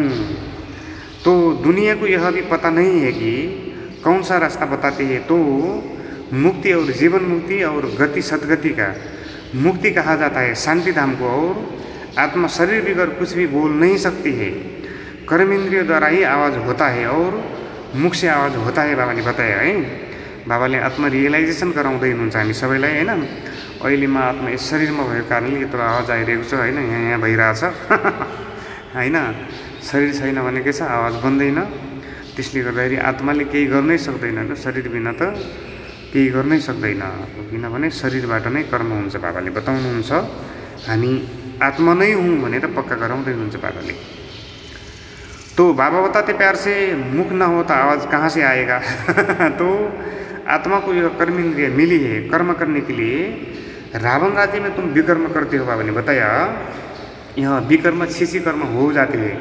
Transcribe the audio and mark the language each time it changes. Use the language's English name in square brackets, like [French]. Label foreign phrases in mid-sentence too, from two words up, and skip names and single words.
[Hindi] तो दुनिया को यह भी पता नहीं है कि कौन सा रास्ता बताते हैं, तो मुक्ति और जीवन मुक्ति और गति सदगति का मुक्ति कहा जाता है शांति धाम को। और आत्मा शरीर बिगर कुछ भी बोल नहीं सकती है, कर्म इंद्रियों द्वारा ही आवाज़ होता है और मुख से आवाज़ होता है बाबा ने बताया है। [Nepali] बाबाले आत्मा रियलाइजेसन गराउँदै हुनुहुन्छ हामी सबैलाई हैन। अहिले म आत्मा यस शरीरमा भएको कारणले यत्रो आवाज आइरहेको छ हैन, यहाँ भइरहेछ हैन। शरीर छैन भने के छ, आवाज बन्दैन। त्यसले गर्दाखेरि आत्माले केही गर्नै सक्दैन, शरीर बिना त केही गर्नै सक्दैन, किनभने शरीरबाट नै कर्म हुन्छ बाबाले बताउनुहुन्छ। हामी आत्मा नै हूँ भनेर पक्का गराउँदै हुनुहुन्छ बाबाले। [Hindi] तो बाबा बताते प्यार से, मुख न हो तो आवाज़ कहाँ से आएगा। तो आत्मा को यह कर्म इंद्रिय मिली है कर्म करने के लिए। रावण राज्य में तुम विकर्म करते हो बाबा ने बताया, यह विकर्म छिसी कर्म हो जाते हैं।